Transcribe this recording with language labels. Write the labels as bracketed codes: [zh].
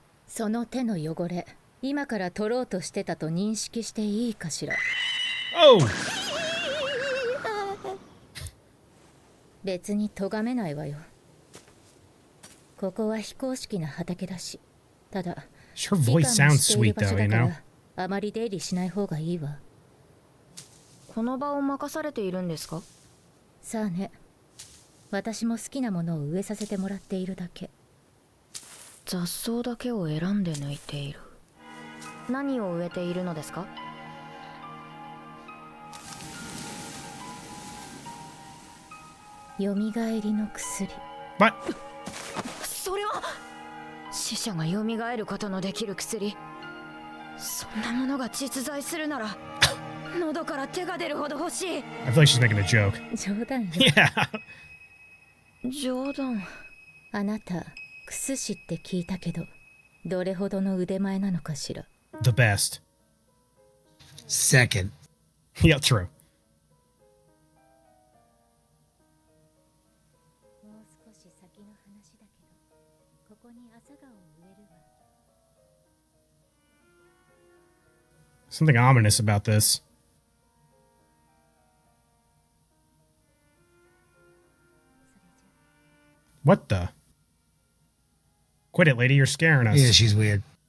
[ja] その手の汚れ、今から取ろうとしてたと認識していいかしら。 [en] Oh. [ja] 別に咎めないわよ。ここは非公式な畑だし、ただ [en] Her voice sounds sweet though, you know? [ja] あまり出入りしない方がいいわ。この場を任されているんですか？さあね。私も好きなものを植えさせてもらっているだけ。雑草だけを選んで抜いている。何を植えているのですか？よみがえりの薬。それは死者がよみがえることのできる薬。そんなものが実在するなら喉から手が出るほど欲しい。 [en] I feel like she's making a joke. [ja] 冗談よ。冗談。あなたクス師って聞いたけど、どれほどの腕前なのかしら。 [en] The best. Second. Yeah, true. [ja] もう少し先の話だけど、ここに朝顔を植えるわ。 [en] Something ominous about this. What the? Quit it, lady. You're scaring us. Yeah, she's weird.